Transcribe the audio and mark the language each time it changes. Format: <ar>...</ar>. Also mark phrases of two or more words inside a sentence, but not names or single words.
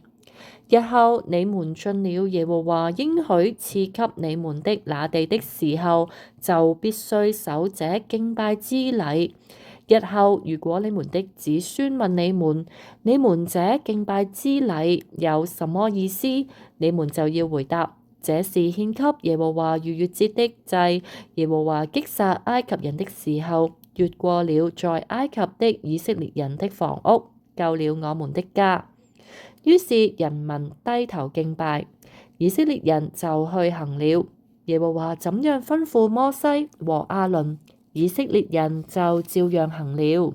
<zh>日後你們進了耶和華應許賜給你們的那地的時候，就必須守這敬拜之禮。日後如果你們的子孫問你們這敬拜之禮有什麼意思，你們就要回答：這是獻給耶和華逾越節的祭。耶和華擊殺埃及人的時候，越過了在埃及的以色列人的房屋，救了我們的家。於是人民低頭敬拜，以色列人就去行了耶和華怎樣吩咐摩西和亞倫，以色列人就照樣行了。</zh>